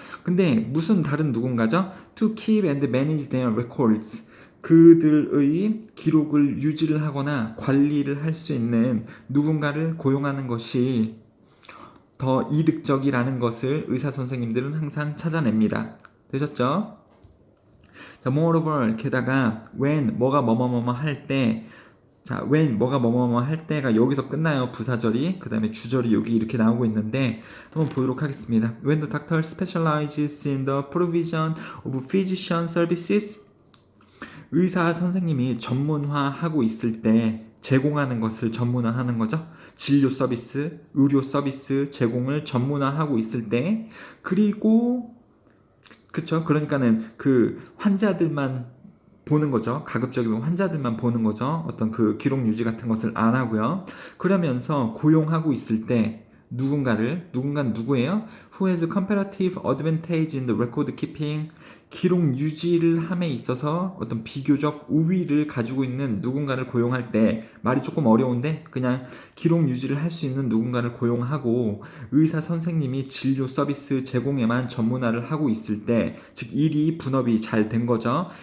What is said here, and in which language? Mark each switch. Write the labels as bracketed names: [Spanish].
[Korean] 근데 무슨 다른 누군가죠? [English] to keep and manage their records, [Korean] 그들의 기록을 유지를 하거나 관리를 할 수 있는 누군가를 고용하는 것이 더 이득적이라는 것을 의사 선생님들은 항상 찾아냅니다. 되셨죠? 자, moreover, 게다가 when 뭐가 뭐뭐뭐 할 때, 자, when 뭐가 뭐뭐뭐 할 때가 여기서 끝나요. 부사절이. 그 다음에 주절이 여기 이렇게 나오고 있는데 한번 보도록 하겠습니다. [English] When the doctor specializes in the provision of physician services, [Korean] 의사 선생님이 전문화하고 있을 때 제공하는 것을 전문화하는 거죠. 진료 서비스, 의료 서비스 제공을 전문화하고 있을 때, 그리고 그쵸? 그러니까는 그 환자들만 보는 거죠. 가급적이면 환자들만 보는 거죠. 어떤 그 기록 유지 같은 것을 안 하고요. 그러면서 고용하고 있을 때 누군가는 누구예요? [English] Who has comparative advantage in the record keeping? [Korean] 기록 유지를 함에 있어서 어떤 비교적 우위를 가지고 있는 누군가를 고용할 때, 말이 조금 어려운데 그냥 기록 유지를 할 수 있는 누군가를 고용하고 의사 선생님이 진료 서비스 제공에만 전문화를 하고 있을 때, 즉 일이 분업이 잘 된 거죠.